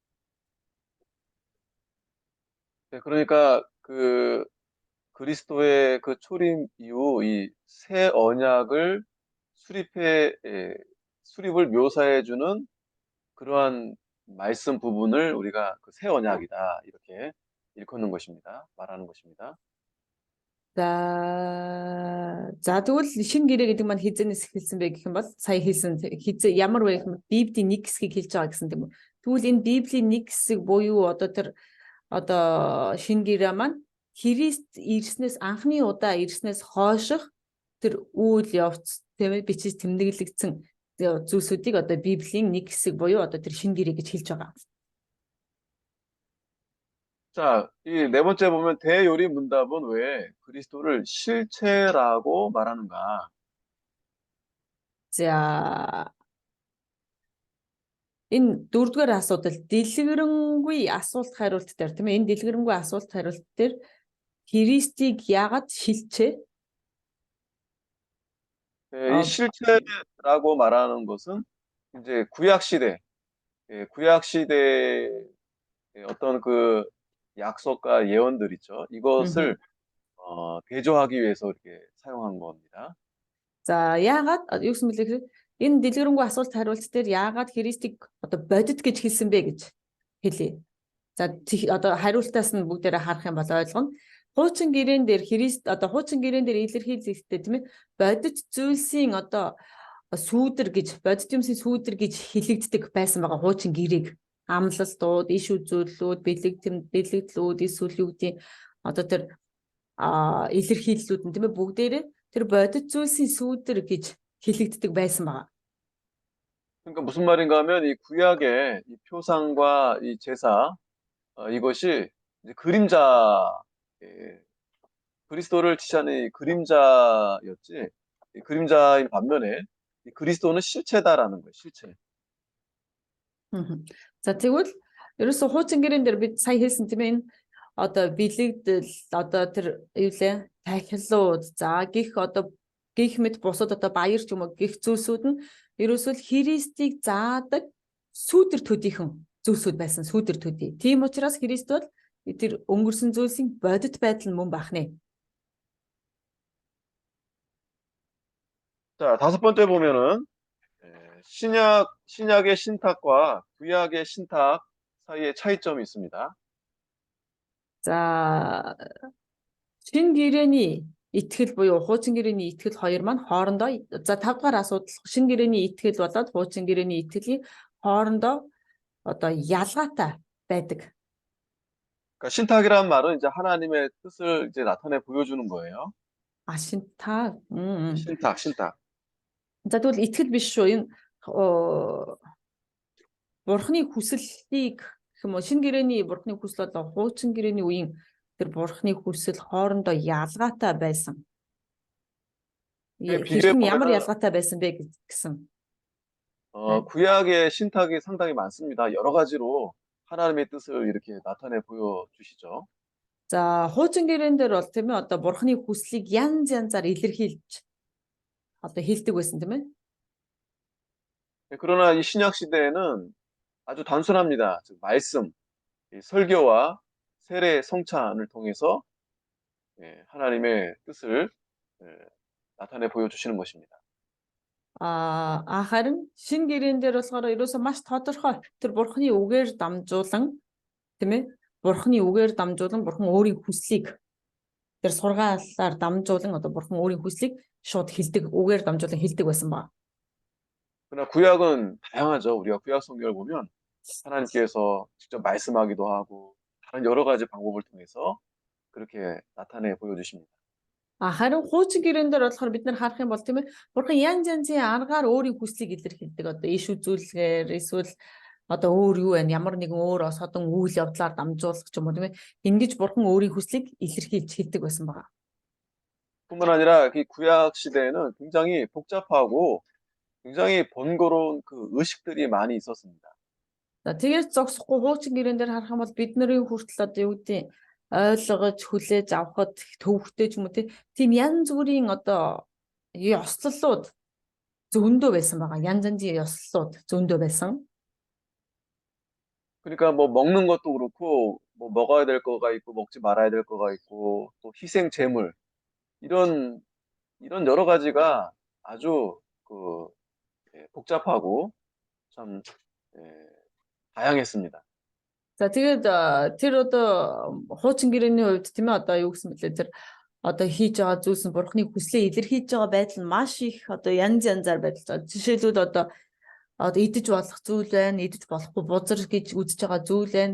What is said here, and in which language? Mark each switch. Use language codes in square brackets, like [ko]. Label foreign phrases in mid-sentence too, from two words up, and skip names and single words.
[ko] 네, 그러니까 그 그리스도의 그 초림 이후 이 새 언약을 수립을 묘사해 주는 그러한 말씀 부분을 우리가 그 새 언약이다 이렇게 일컫는 것입니다. 말하는 것입니다. [mn] За тэгвэл шин гэрээ гэдэг маань хизэнээс эхэлсэн бэ гэх юм бол сая хэлсэн ямар вэ гэх юм Библийн нэг хэсгийг хэлж байгаа гэсэн тийм үү. Тэгвэл энэ Библийн нэг хэсэг буюу одоо тэр одоо шин гэрээ маань Христ ирснээс анхны удаа ирснээс хойших тэр үйл явц тийм ээ бичиж тэмдэглэгдсэн зүйлсүүдийг одоо Библийн нэг хэсэг буюу одоо тэр шин гэрээ гэж хэлж байгаа. [ko] 자, 이 네 번째 보면 대요리 문답은 왜 그리스도를 실체라고 말하는가? [mn] За энэ дөрөвдүгээр асуудал дэлгэрэнгүй асуулт хариулт дээр тийм ээ энэ дэлгэрэнгүй асуулт хариулт дээр Христийг яагаад шилжээ? [ko] 이 실체라고 말하는 것은 이제 구약 시대의 어떤 그 약속과 예언들 있죠. 이것을 대조하기 위해서 이렇게 사용한 겁니다. [mn] За яагаад юу гэсэн бэлээ гэхээр энэ дэлгэрэнгүй асуулт хариулт дээр яагаад Христийг одоо бодит гэж хэлсэн бэ гэж хэлье. За одоо хариултаас нь бүгдээрээ харах юм бол ойлгоно. Хуучин гэрээн дээр Христ одоо хуучин гэрээн дээр илэрхийлэлтэй тийм ээ бодит зүйлсийн одоо бодит юмсийн сүүдэр гэж хэлэгддэг байсан байгаа хуучин гэрээг амлалтууд, иш үзүүлэлүүд, бэлэгдлүүд, эсвэл юу гэдэг одоо тэр илэрхийллүүд нь тийм ээ бүгдээрээ тэр бодит зүйлсийн сүүдэр гэж хэлэгддэг байсан байгаа. [ko] 그러니까 무슨 말인가 하면 이 구약의 이 표상과 이 제사 이것이 이제 그리스도를 지시하는 이 그림자였지. 이 그림자인 반면에 이 그리스도는 실체다라는 거예요. 실체. [mn] За тэгвэл ерөөсө хуучин гэрээн дээр бид сая хэлсэн тийм ээ одоо бэлэгдэл одоо тэр юу лээ тахилууд за гих мэд бусад одоо баяр ч юм уу гих зүйлсүүд нь ерөөсөө Христийг заадаг сүүдэр төдийхөн зүйлсүүд байсан сүүдэр төдий. Тийм учраас Христ бол тэр өнгөрсөн зүйлсийн бодит байдал мөн бахнэ. [ko] 자, 다섯 번째 보면은 신약의 신탁과 구약의 신탁 사이에 차이점이 있습니다. [mn] За шин гэрээний итгэл буюу хуучин гэрээний итгэл хоёр маань хоорондоо за 5 дахь асуудал шин гэрээний итгэл болоод хуучин гэрээний итгэлийн хоорондоо одоо ялгаатай байдаг. [ko] 그러니까 신탁이라는 말은 이제 하나님의 뜻을 이제 나타내 보여주는 거예요. [mn] Шинтаг. [ko] 신탁. [mn] За тэгвэл итгэл биш шүү. Энэ бурхны хүслийг гэх юм уу шин гэрээний бурхны хүсэл болоо хуучин гэрээний үеийн тэр бурхны хүсэл хоорондоо ялгаатай байсан. Хэрхэн ямар ялгаатай байсан бэ гэсэн. [ko] 구약의 신탁이 상당히 많습니다. 여러 가지로 하나님의 뜻을 이렇게 나타내 보여주시죠. [mn] За хуучин гэрэн дээр бол тийм ээ одоо бурхны хүслийг янз янзаар илэрхийлж одоо хэлдэг байсан тийм ээ. [ko] 예, 그러나 이 신약 시대에는 아주 단순합니다. 즉 말씀, 이 설교와 세례 성찬을 통해서 하나님의 뜻을 예, 나타내 보여주시는 것입니다. [mn] Харин шин гэрэн дээр болохоор ерөөсөө маш тодорхой тэр бурхны үгээр дамжуулан тийм ээ бурхны үгээр дамжуулан бурхан өөрийн хүслийг тэр сургаалаар дамжуулан одоо бурхан өөрийн хүслийг шууд хэлдэг үгээр дамжуулан хэлдэг байсан ба. [ko] 그러나 구약은 다양하죠. 우리가 구약 성경을 보면 하나님께서 직접 말씀하기도 하고 다른 여러 가지 방법을 통해서 그렇게 나타내 보여주십니다. [mn] Харин хуучин гэрэн дээр болохоор бид нар харах юм бол тийм ээ бурхан янз янзын аргаар өөрийн хүслийг илэрхийлдэг. Одоо иш үзүүлгээр эсвэл одоо өөр юу вэ? Ямар нэгэн өөр содон үйл явдлаар дамжуулах ч юм уу тийм ээ. Ингэж бурхан өөрийн хүслийг илэрхийлж хэлдэг байсан байгаа. [ko] 뿐만 아니라 이 구약 시대에는 굉장히 복잡하고 굉장히 번거로운 그 의식들이 많이 있었습니다. [mn] За тэгээд зогсохгүй хуучин гэрэн дээр харах юм бол бидний хүртэл одоо юу гэдэг ойлгож хүлээж авахд төвөгтэй ч юм уу тийм янз бүрийн одоо ёслолууд зөндөө байсан байгаа. Янз янзын ёслолууд зөндөө байсан. [ko] 그러니까 뭐 먹는 것도 그렇고 뭐 먹어야 될 거가 있고 먹지 말아야 될 거가 있고 또 희생 제물 이런 여러 가지가 아주 그 복잡하고 참 예, 다양했습니다. [mn] За тэгээд тэр одоо хуучин гэрээний хувьд тийм ээ одоо юу гэсэн мэтлээ тэр одоо хийж байгаа зүйлс нь бурхны хүслээ илэрхийлж байгаа байдал нь маш их одоо янз янзаар байдалж байгаа. Жишээлбэл одоо идэж болох зүйл байна, идэж болохгүй бузар гэж үзэж байгаа зүйл байна.